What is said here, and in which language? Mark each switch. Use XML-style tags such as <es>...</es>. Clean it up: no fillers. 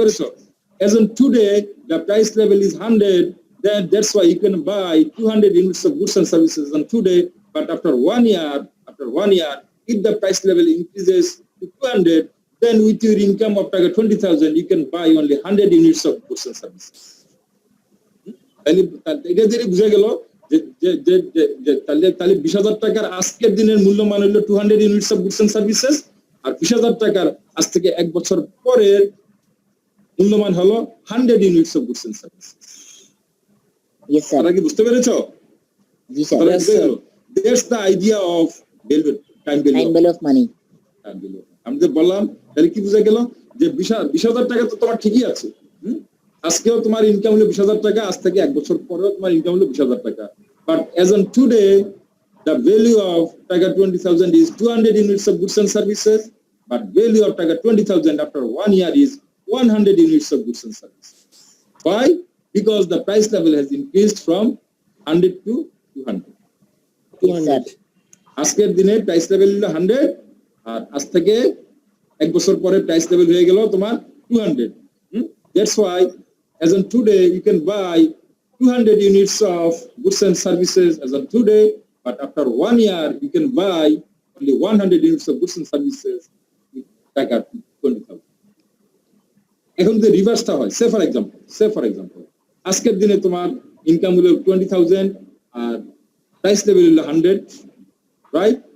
<bn>পেরেছো,</bn> <en>as on today the price level is 100, then that's why you can buy 200 units of goods and services on today, but after one year if the price level increases to 200, then with your income of taka 20,000 you can buy only 100 units of goods and services.</en> <bn>তাহলে এটা দিয়ে বুঝা গেল যে তাহলে 20,000 টাকার আজকের দিনের মূল্যমান হলো 200 units of goods and services, আর 20,000 টাকার আজ থেকে 1 বছর পরের মূল্যমান হলো 100 units of goods and services.</bn> <en>yes sir</en> <bn>তোমরা কি বুঝতে পেরেছো? জি স্যার তাহলে</bn> <en>Yes,</en> <bn>বুঝে</bn> <en>sir. গেল, that's the idea of time time value. Value of money</en> <bn>আমি যে বললাম, তাহলে কি বুঝা গেল যে 20,000 টাকা তো তোমার ঠিকই আছে, আজকেও তোমার ইনকাম হলো 20,000 টাকা, আজ থেকে 1 বছর পরেও তোমার ইনকাম হলো 20,000 টাকা, but</bn> <en>as on today the value of taka 20,000 is 200 units of goods and services, but value of taka 20,000 after 1 year is 100 units of goods and services. Why? Because the price level has increased from 100 to 200. yes sir</en> <bn>আজকের দিনে price level হলো 100, আর আজ থেকে 1 বছর পরে price level হয়ে গেল তোমার 200.</bn> <en>That's why as on today you can buy 200 units of goods and services as on today, but after 1 year you can buy only 100 units of goods and services with taka 20,000.</en> <bn>এখন যদি রিভার্সটা হয়, সে for example আজকের দিনে তোমার income হলো 20,000 আর price level হলো 100, right?</bn>